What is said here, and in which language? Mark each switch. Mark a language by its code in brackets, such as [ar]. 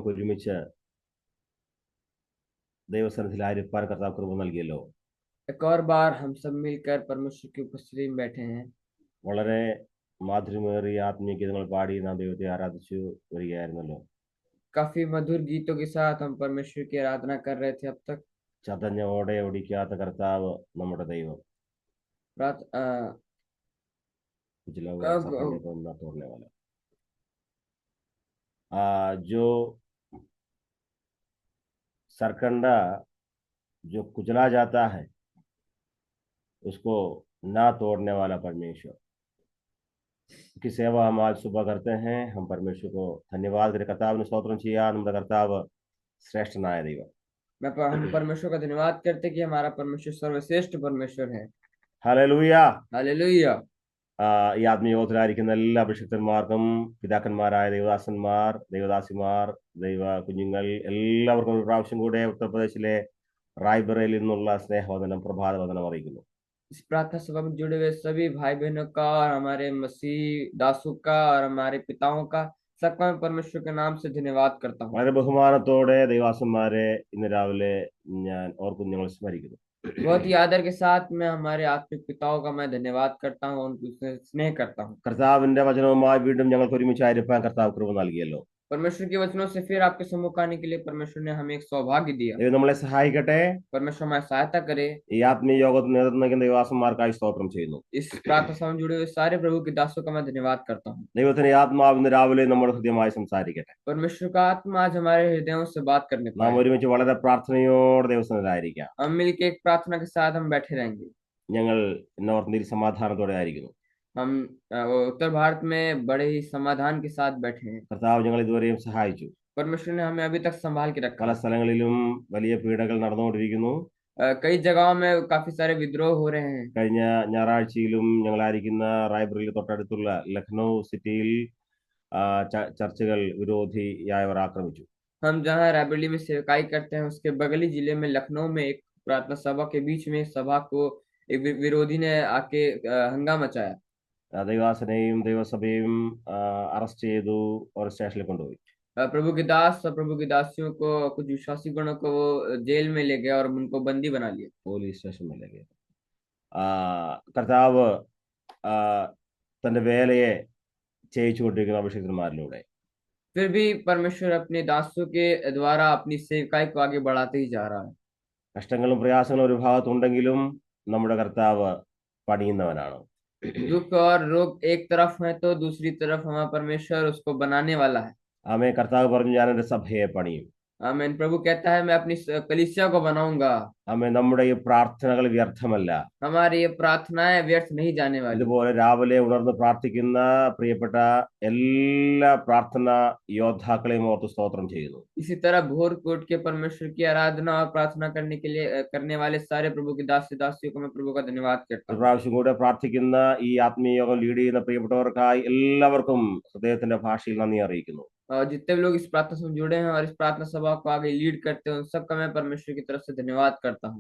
[ml] ഒരുമിച്ച് ദൈവസന്നിധിയിൽ ആയിരിക്കാൻ കർത്താവ് കൃപ നൽകിയല്ലോ. [hi] एक और बार हम सब मिलकर परमेश्वर की उपस्थिति में बैठे हैं। [ml] വളരെ മാധുര്യമേറിയ ആത്മീയ ഗീതങ്ങൾ പാടി നാം ദൈവത്തെ ആരാധിച്ചു വരികയായിരുന്നല്ലോ. [hi] काफी मधुर गीतों के साथ हम परमेश्वर की आराधना कर रहे थे अब तक। [ml] ചതഞ്ഞ ഓടയെ ഒടിക്കാത്ത കർത്താവ് നമ്മുടെ ദൈവം. [hi] रात पिछला हुआ सफर तो ना तोड़ने वाला. जो सरकंडा जो कुचला जाता है उसको ना तोड़ने वाला परमेश्वर की सेवा हम आज सुबह करते हैं. हम परमेश्वर को धन्यवाद करें. [ml] कर्ताव स्तोत्रम ചെയ്യാ. നമ്മുടെ കർത്താവ് ശ്രേഷ്ഠനായ ദൈവം. [hi] हम परमेश्वर का धन्यवाद करते कि हमारा परमेश्वर सर्वश्रेष्ठ परमेश्वर है। [ml] ഹല്ലേലൂയ. [hi] हालेलुया। [ml] ഈ ആത്മീയത്തിലായിരിക്കുന്ന എല്ലാ അഭിഷിക്തന്മാർക്കും പിതാക്കന്മാരായ ദൈവദാസന്മാർ, ദൈവദാസിമാർ, ദൈവ കുഞ്ഞുങ്ങൾ എല്ലാവർക്കും ഒരു പ്രാവശ്യം കൂടെ ഉത്തർപ്രദേശിലെ റായ്ബറയിൽ നിന്നുള്ള സ്നേഹവന്ദനം, പ്രഭാതവന്ദനം അറിയിക്കുന്നു. [hi] इस प्रार्थना सभा में जुड़े हुए सभी भाई बहनों का और हमारे मसीह दासों का और हमारे पिताओं का सबका मैं परमेश्वर के नाम से धन्यवाद करता हूँ। [ml] വളരെ ബഹുമാനത്തോടെ ദൈവദാസന്മാരെ ഇന്ന് രാവിലെ ഞാൻ ഓർക്കും, ഞങ്ങൾ സ്മരിക്കുന്നു. [hi] बहुत ही आदर के साथ मैं हमारे आत्मिक पिताओं का मैं धन्यवाद करता हूँ, उनसे स्नेह करता हूँ। [ml] കർത്താവിന്റെ വചനവുമായി വീണ്ടും ഞങ്ങൾക്ക് ഒരുമിച്ചായിരിക്കാൻ കർത്താവ് കൃപ നൽകിയല്ലോ. [hi] परमेश्वर के वचनों से फिर आपके सम्मुख आने के लिए परमेश्वर ने हमें एक सौभाग्य दिया। [ml] ദൈവം നമ്മളെ സഹായിക്കട്ടെ. [hi] परमेश्वर हमारी सहायता करे। [ml] ഈ ആത്മീയ യോഗത്തിന് നേതൃത്വം നൽകുന്ന ദൈവദാസന്മാർക്കായി സ്തോത്രം ചെയ്യുന്നു. [hi] इस प्रार्थना सभा में जुड़े हुए सारे प्रभु के दासों का मैं धन्यवाद करता हूँ। [ml] ദൈവത്തിന്റെ ആത്മാവ് ഇന്ന് രാവിലെ നമ്മുടെ ഹൃദയമായി സംസാരിക്കട്ടെ. [hi] परमेश्वर का आत्मा आज हमारे हृदयों से बात करने [ml] നാം [hi] पाए। [ml] ഒരുമിച്ച് വളരെ പ്രാർത്ഥനയോടെ ദൈവസന്നിധിയിലായിരിക്കാം. [hi] हम मिलके एक प्रार्थना के साथ हम बैठे रहेंगे। [ml] ഞങ്ങൾ നോർത്ത് ഇന്ത്യയിൽ സമാധാനത്തോടെ ആയിരിക്കുന്നു. [hi] हम उत्तर भारत में बड़े ही समाधान के साथ बैठे हैं। [ml] കർത്താവ് ഞങ്ങൾ ഇതുവരെയും സഹായിച്ചു. [hi] परमेश्वर ने हमें अभी तक संभाल के रखा। [ml] പല സ്ഥലങ്ങളിലും വലിയ പീഡകൾ നടന്നുകൊണ്ടിരിക്കുന്നു. [hi] कई जगहों में काफी सारे विद्रोह हो रहे हैं। [ml] കഴിഞ്ഞ ഞായറാഴ്ചയിലും ഞങ്ങളായിരിക്കുന്ന റായ്ബറയിൽ തൊട്ടടുത്തുള്ള ലഖ്നൗ സിറ്റിയിൽ ചർച്ചുകൾ വിരോധിയായവർ ആക്രമിച്ചു. [hi] हम जहाँ रायबरेली में सेवकाई करते हैं उसके बगली जिले में लखनऊ में एक प्रार्थना सभा के बीच में सभा को एक विरोधी ने आके हंगामा मचाया। [ml] ദൈവദാസനെയും ദൈവസഭയും അറസ്റ്റ് ചെയ്തു, ഒരു സ്റ്റേഷനിൽ കൊണ്ടുപോയി. [hi] प्रभु के दास और प्रभु की दासियों को, कुछ विश्वासी गणों को वो जेल में ले गया और उनको बंदी बना लिया। പോലീസ് സ്റ്റേഷൻ में ले गए. [ml] കർത്താവ് തന്റെ വേലയെ ചെയ്യിച്ചുകൊണ്ടിരിക്കുന്ന അഭിഷിക്തന്മാരിലൂടെ [hi] फिर भी परमेश्वर अपने दासों के द्वारा अपनी सेवकाई को आगे बढ़ाते ही जा रहा है। [ml] കഷ്ടങ്ങളും പ്രയാസങ്ങളും ഒരു ഭാഗത്തുണ്ടെങ്കിലും നമ്മുടെ കർത്താവ് പണിയുന്നവനാണ്. [hi] दुख और रोग एक तरफ है तो दूसरी तरफ हमारा परमेश्वर उसको बनाने वाला है। [ml] ആമേ. കർത്താവ് പറഞ്ഞു, ഞാൻ എൻ്റെ സഭയെ പണിയും. [hi] आमीन। प्रभु कहता है मैं अपनी कलीसिया को बनाऊंगा। [ml] ആമേ. നമ്മുടെ ഈ പ്രാർത്ഥനകൾ വ്യർത്ഥമല്ല. [hi] हमारी ये प्रार्थनाएं व्यर्थ नहीं जाने वाली। [ml] ഇതുപോലെ രാവിലെ ഉണർന്ന് പ്രാർത്ഥിക്കുന്ന പ്രിയപ്പെട്ട എല്ലാ പ്രാർത്ഥന യോദ്ധാക്കളെയും ഓർത്ത് സ്തോത്രം ചെയ്യുന്നു. [hi] इसी तरह भोर को उठ के परमेश्वर की आराधना और प्रार्थना करने के लिए करने वाले सारे प्रभु के दास दासियों को मैं प्रभु का धन्यवाद करता [ml] ഒരു [hi] हूँ। [ml] പ്രാവശ്യം കൂടെ പ്രാർത്ഥിക്കുന്ന ഈ ആത്മീയ യോഗം ലീഡ് ചെയ്യുന്ന പ്രിയപ്പെട്ടവർക്കായി എല്ലാവർക്കും ഹൃദയത്തിന്റെ ഭാഷയിൽ നന്ദി അറിയിക്കുന്നു. [hi] और जितने भी लोग इस प्रार्थना से जुड़े हैं और इस प्रार्थना सभा को आगे लीड करते हैं उन सबका मैं परमेश्वर की तरफ से धन्यवाद करता हूँ।